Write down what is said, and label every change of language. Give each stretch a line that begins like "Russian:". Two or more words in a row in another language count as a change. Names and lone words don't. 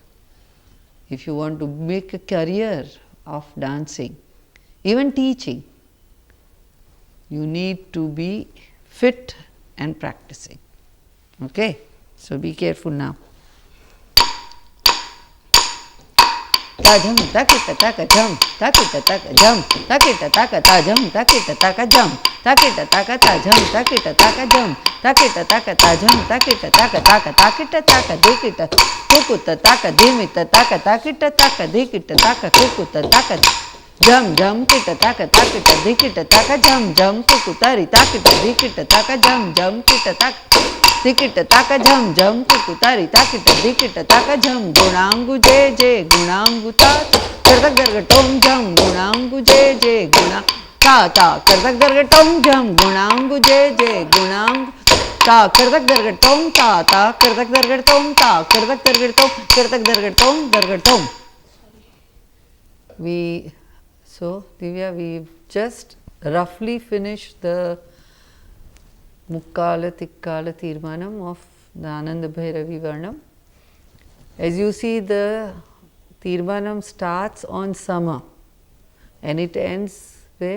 English: If you want to make a career of dancing, even teaching, you need to be fit and practicing. Okay? So be careful now. ta jam takita taka jam takita taka jam takita taka ta jam takita taka jam takita taka ta jam takita taka jam takita taka ta jam takita taka taka takita taka dikita kukuta taka dimita taka takita taka dikita taka kukuta taka jam jam kita taka takita dikita taka jam jam kukutari takita dikita taka jam jam kita taka dikita taka jam jam kukutari takita dikita taka jam gunangu je gunangu ta kartak garga tom jam gunangu je guna ta ta kartak garga tom jam gunangu je gunangu ta kartak garga tom ta ta kartak garga tom ta kartak garga tom kartak garga tom. So Divya, we've just roughly finished the Mukkala Tikkala Tirmanam of the Ananda Bhairavi Varnam. As you see, the Tirmanam starts on Sama and it ends where?